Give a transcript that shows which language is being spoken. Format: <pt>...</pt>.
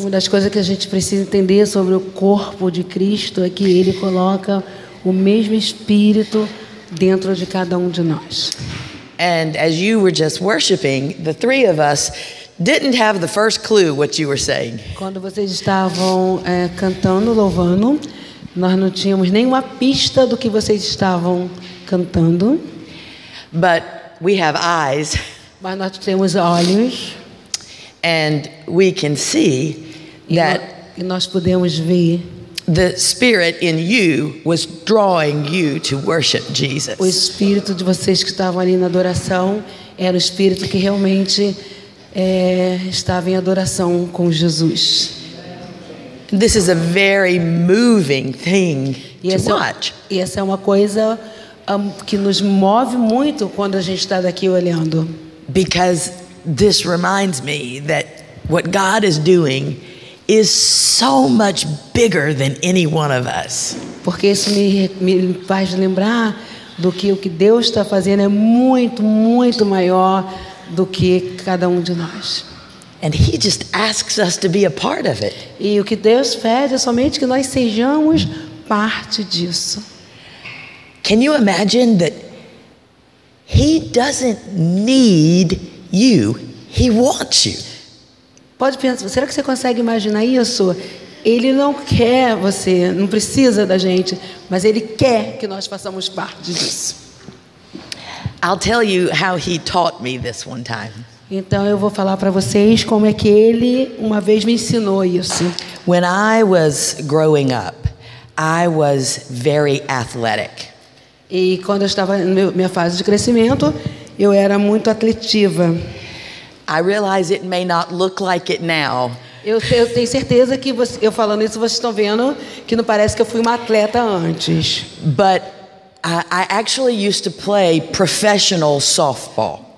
<pt>Uma das coisas que a gente precisa entender sobre o corpo de Cristo é que Ele coloca o mesmo Espírito dentro de cada um de nós.</pt> <en>And as you were just worshiping, the three of us didn't have the first clue what you were saying.</en> <pt>Quando vocês estavam cantando, louvando, nós não tínhamos nenhuma pista do que vocês estavam cantando.</pt> <en>But we have eyes.</en> <pt>Mas nós temos olhos.</pt> <en>And we can see that</en> <pt>e nós podemos ver</pt> <en>the spirit in you was drawing you to worship Jesus.</en> <pt>O espírito de vocês que estavam ali na adoração era o espírito que realmente estava em adoração com Jesus.</pt> <en>This is a very moving thing to watch.</en> <pt>E essa é uma coisa que nos move muito quando a gente está daqui olhando.</pt> <en>Because this reminds me that what God is doing is so much bigger than any one of us.</en> <pt>Porque isso me faz lembrar do que o que Deus está fazendo é muito, muito maior do que cada um de nós.</pt> <en>And He just asks us to be a part of it.</en> <pt>E o que Deus pede é somente que nós sejamos parte disso.</pt> <en>Can you imagine that He doesn't need you, He wants you.</en> <pt>Pode pensar, será que você consegue imaginar isso? Ele não quer você, não precisa da gente, mas Ele quer que nós façamos parte disso.</pt> <en>I'll tell you how He taught me this one time.</en> <pt>Então eu vou falar para vocês como é que Ele uma vez me ensinou isso.</pt> <en>When I was growing up, I was very athletic.</en> <pt>E quando eu estava na minha fase de crescimento, eu era muito atletiva.</pt> <en>I realize it may not look like it now.</en> <pt>Eu tenho certeza que eu falando isso, vocês estão vendo que não parece que eu fui uma atleta antes.</pt> <en>But I actually used to play professional softball.</en>